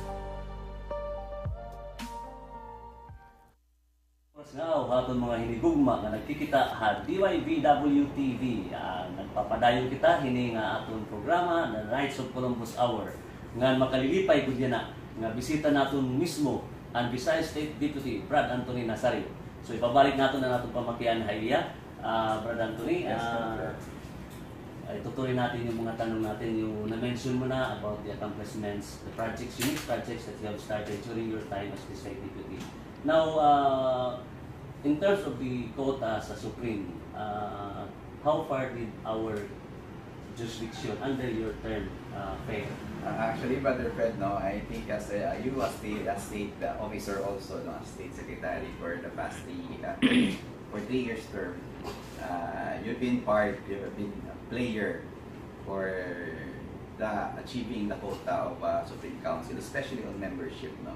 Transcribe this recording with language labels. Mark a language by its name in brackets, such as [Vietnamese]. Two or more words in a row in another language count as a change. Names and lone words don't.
[Waray] Now, hatong mga hinigugma nga nagkikita ha DYVW TV. Nagpapadayon kita hini nga atong programa na Knights of Columbus Hour. Nga makalilipay gud na nga bisita naton mismo ang Visayas State Deputy Brad Anthony Nazario. So ipabalik naton na natong pamakian haiya, Brad Anthony. [Filipino] Tutuloy natin yung mga tanong natin, yung na-mention mo na [English] about the accomplishments, the projects, unique projects that you have started during your time as the State Deputy. Now, in terms of the quota sa Supreme, how far did our jurisdiction under your term fare? Actually, Brother Fred, no, I think as you as the state officer also, no, as state secretary for the past 3 years term, you've been a player for achieving the quota of Supreme Council, especially on membership, no.